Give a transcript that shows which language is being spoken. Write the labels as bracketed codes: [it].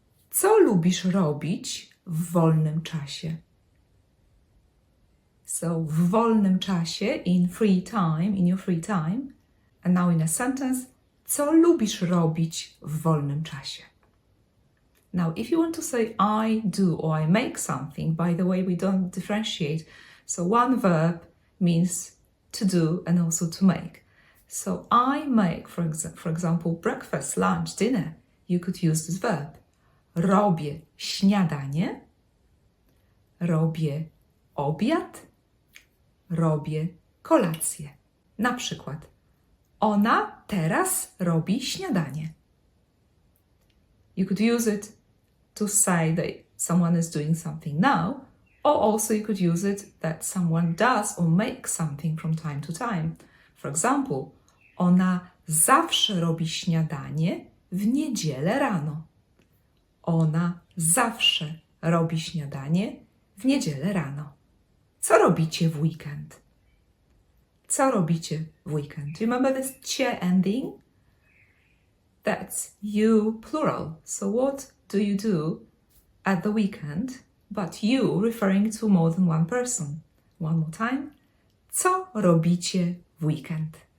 [pl] Co lubisz robić w wolnym czasie? [en] So, [pl] w wolnym czasie, [en] in your free time. And now in a sentence, [pl] co lubisz robić w wolnym czasie? [en] Now, if you want to say I do or I make something, by the way, we don't differentiate. So one verb means to do and also to make. So I make, for example, breakfast, lunch, dinner. You could use this verb. [pl] Robię śniadanie. Robię obiad. Robię kolację. Na przykład, ona teraz robi śniadanie. [en] You could use it to say that someone is doing something now, or also you could use it that someone does or makes something from time to time. For example, [pl] ona zawsze robi śniadanie w niedzielę rano. Ona zawsze robi śniadanie w niedzielę rano. Co robicie w weekend? Co robicie w weekend? [en] Do you remember this cie ending? That's you plural. So what do you do at the weekend? But you referring to more than one person. One more time. [pl] Co robicie w weekend?